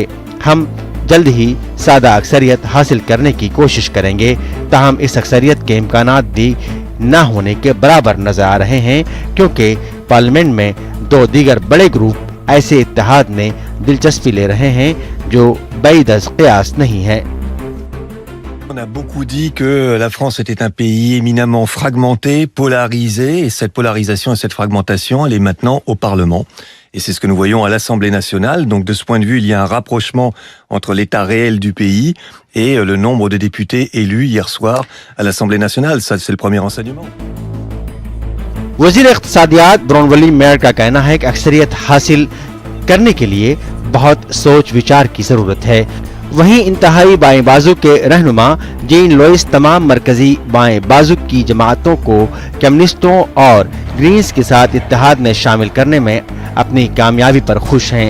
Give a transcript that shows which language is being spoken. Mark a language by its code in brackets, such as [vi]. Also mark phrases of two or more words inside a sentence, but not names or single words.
[ur] ہم جلد ہی سادہ اکثریت حاصل کرنے کی کوشش کریں گے، تاہم اس اکثریت کے امکانات بھی نہ ہونے کے برابر نظر آ رہے ہیں، کیونکہ پارلیمنٹ میں 2 دیگر بڑے گروپ ایسے اتحاد میں دلچسپی لے رہے ہیں جو بیدس قیاس نہیں ہے. [fr] On a beaucoup dit que la France était un pays éminemment fragmenté, polarisé, et cette polarisation et cette fragmentation, elle est maintenant au Parlement. Et c'est ce que nous voyons à l'Assemblée nationale. Donc de ce point de vue, il y a un rapprochement entre l'état réel du pays et le nombre de députés élus hier soir à l'Assemblée nationale. Ça, c'est le premier enseignement. [ur] وزیر اقتصادیات براؤنولی میئر کا کہنا ہے کہ اکثریت حاصل کرنے کے لیے بہت سوچ وچار کی ضرورت ہے. وہیں انتہائی بائیں بازو کے رہنما جین لوئس تمام مرکزی بائیں بازو کی جماعتوں کو کمیونسٹوں اور گرینز کے ساتھ اتحاد میں شامل کرنے میں اپنی کامیابی پر خوش ہیں.